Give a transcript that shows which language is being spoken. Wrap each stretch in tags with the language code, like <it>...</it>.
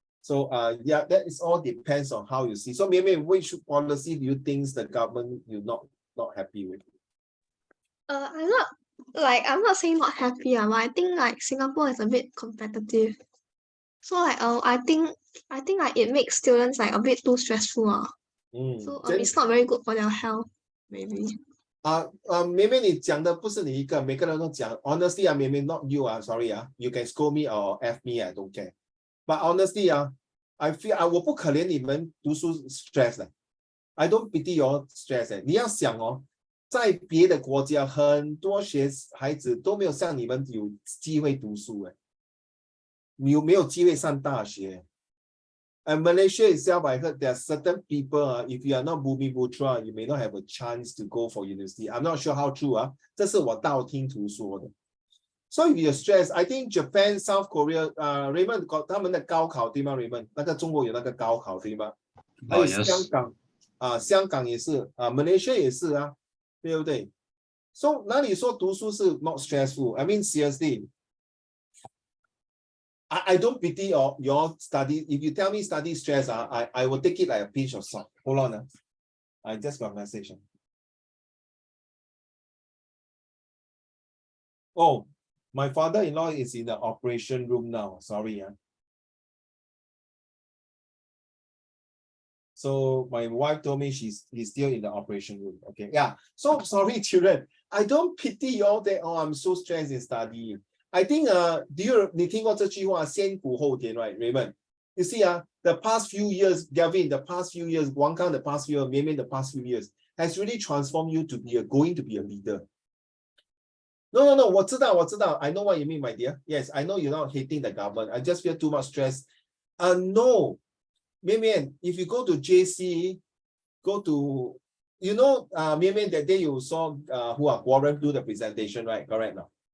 <en>So yeah, that is all depends on how you see. So Mian Mian, which policy do you think the government you're not happy with? I'm not saying not happy, but I think like Singapore is a bit competitive. So like I think like it makes students like a bit too stressful. So it's not very good for their health, maybe.</en> <zh>妹妹你讲的不是你一个，每个人都讲。</zh> <en>Honestly 妹妹 not you sorry you can scold me or F me, I don't care. But honestly I feel</en> <zh>我不可怜你们读书</zh> <en>stress 的 I don't pity your stress</en> <zh>你要想在别的国家很多孩子都没有像你们有机会读书你有没有机会上大学</zh> <en>And Malaysia itself, I heard there are certain people, if you are not Bumi Putra, you may not have a chance to go for university. I'm not sure how true.</en> <zh>这是我道听途说的</zh> <en>So if you're stressed, I think Japan, South Korea,</en> <zh>Raymond 他们的高考对吗 Raymond 那个中国有那个高考对吗还有香港也是Malaysia 也是对不对 So 哪里说读书是</zh> <en>not stressful? I mean seriously, I don't pity your study. If you tell me study stress, I will take it like a pinch of salt. Hold on. I just got a message. Oh, my father-in-law is in the operation room now. Sorry. So my wife told me he's still in the operation room. Okay. Yeah. So sorry, children. I don't pity you all that. Oh, I'm so stressed in studying. I think</en> <zh>你听过这句话先苦后甜</zh> <en>right</en> <zh>Raymond?</zh> <en>You see the past few years, Gavin, the past few years, Wang Kang the past few years, Mian Mian the past few years has really transformed you to be going to be a leader. No,</en> <zh>我知道</zh> <en>I know what you mean, my dear. Yes, I know you're not hating the government. I just feel too much stress. No, Mian Mian, if you go to JC, go to, you know, Mian Mian, that day you saw Warren do the presentation, right? Correct now.</en>